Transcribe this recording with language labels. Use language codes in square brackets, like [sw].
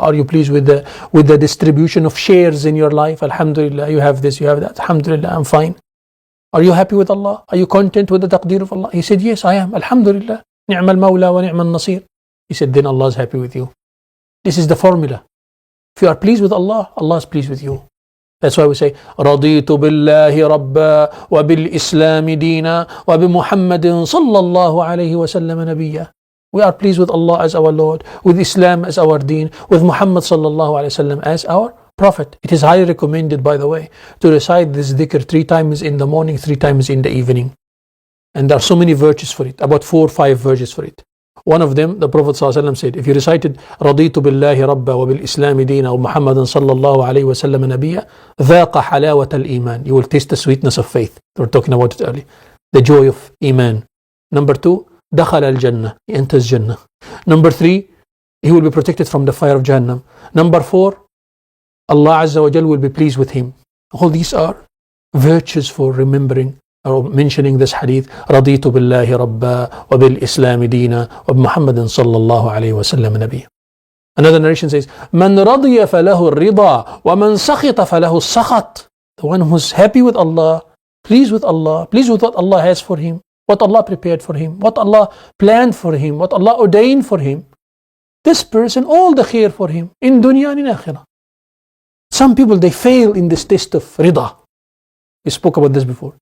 [en] Are you pleased with the distribution of shares in your life? Alhamdulillah, you have this, you have that. Alhamdulillah, I'm fine. Are you happy with Allah? Are you content with the taqdeer of Allah? He said, yes, I am. Alhamdulillah. Ni'mal mawla wa ni'mal nasir. He said, then Allah is happy with you. This is the formula. If you are pleased with Allah, Allah is pleased with you. [ar] That's why we say, رَضِيتُ بِاللَّهِ رَبًّا وَبِالْإِسْلَامِ دِينًا وَبِمُحَمَّدٍ صَلَّى اللَّهُ عَلَيْهِ وَسَلَّمَ نَبِيًّا. [en] We are pleased with Allah as our Lord, with Islam as our Deen, with Muhammad sallallahu alayhi wasallam as our Prophet. It is highly recommended, by the way, to recite this dhikr 3 times in the morning, 3 times in the evening. And there are so many virtues for it, about 4 or 5 virtues for it. One of them, the Prophet ﷺ said, if you recited [ar] رَضِيتُ بِاللَّهِ رَبًّا وَبِالْإِسْلَامِ دِينًا وَمُحَمَّدًا صَلَّى اللَّهُ عَلَيْهِ وَسَلَّمَ نَبِيًّا ذَاقَ حَلَاوَةَ الْإِيمَانِ. [en] You will taste the sweetness of faith. We were talking about it earlier. The joy of Iman. Number 2, [ar] دَخَلَ الْجَنَّةِ. [en] He enters Jannah. Number 3, he will be protected from the fire of Jahannam. Number 4, Allah Azza wa Jal will be pleased with him. All these are virtues for remembering or mentioning this hadith. [ar] رَضِيتُ بِاللَّهِ رَبًّا وَبِالْإِسْلَامِ دِينًا وَبِمُحَمَّدٍ صَلَّى اللَّهُ عَلَيْهِ وَسَلَّمَ نَبِيًّا. [en] Another narration says, [ar] مَنْ رَضِيَ فَلَهُ الرِّضَى وَمَنْ سَخِطَ فَلَهُ السَّخَطِ. [en] The one who's happy with Allah, pleased with what Allah has for him, what Allah prepared for him, what Allah planned for him, what Allah ordained for him. This person, all the khair for him, in dunya and in akhirah. Some people, they fail in this test of rida. We spoke about this before.